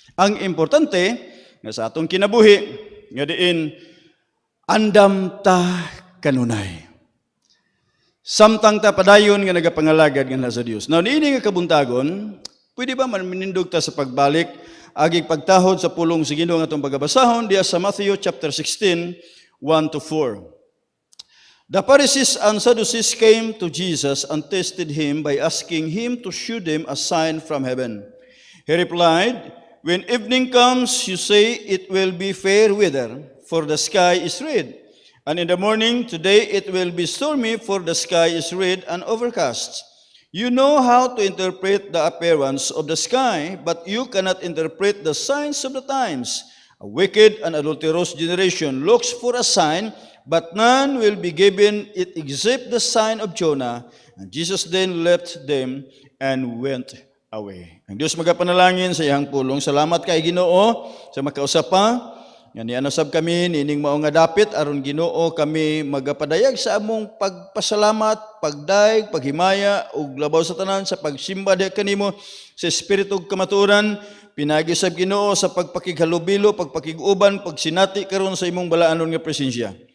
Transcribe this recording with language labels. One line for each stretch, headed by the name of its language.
Cebuano: Ang importante nga sa atong kinabuhi nga diin andam ta kanunay. Samtang ta padayon nga nagapangalagad nga sa Dios. Now niini nga kabuntagon, pwede ba man minindog ta sa pagbalik agig pagtahod sa pulong sa Ginoo nga atong pagabasahon diya sa Matthew chapter 16, 1-4.
English: The Pharisees and Sadducees came to Jesus and tested him by asking him to show them a sign from heaven. He replied, "When evening comes, you say it will be fair weather, for the sky is red. And in the morning, today it will be stormy, for the sky is red and overcast. You know how to interpret the appearance of the sky, but you cannot interpret the signs of the times. A wicked and adulterous generation looks for a sign, but none will be given it except the sign of Jonah." And Jesus then left them and went away.
Cebuano: Ang Diyos magapanalangin sa iyang pulong. Salamat kay Ginoo sa makausap pa. Yan nianasab kami, nining mao nga dapit, aron Ginoo kami magapadayag sa among pagpasalamat, pagdaig, paghimaya, ug labaw sa tanan sa pagsimba diha kanimo sa Espiritu ug kamatuoran, pinagi sa Ginoo sa pagpakighalubilo, pagpakiguban, pagsinati karon sa imong balaanon nga presensya.